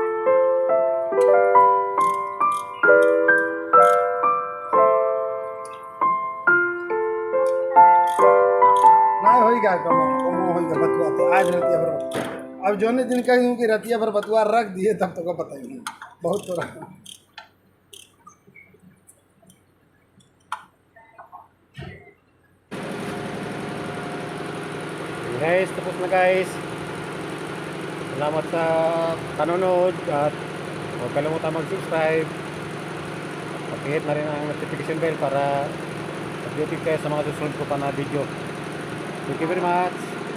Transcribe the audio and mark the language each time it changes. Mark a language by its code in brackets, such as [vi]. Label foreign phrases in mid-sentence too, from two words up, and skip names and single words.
[bho] ना होइगा कम होइगा बतुआ तो आज रतिया भर। अब जोने दिन कहीं कि रतिया भर बतुआ रख दिए तब तो का बताइए बहुत थोड़ा। [tl] Guys, tapos na guys. Salamat sa panonood at huwag kalimutan mag-subscribe. Pakihit na rin ang notification bell para updated kayo sa mga susunod ko pa na video. [en] Thank you very much.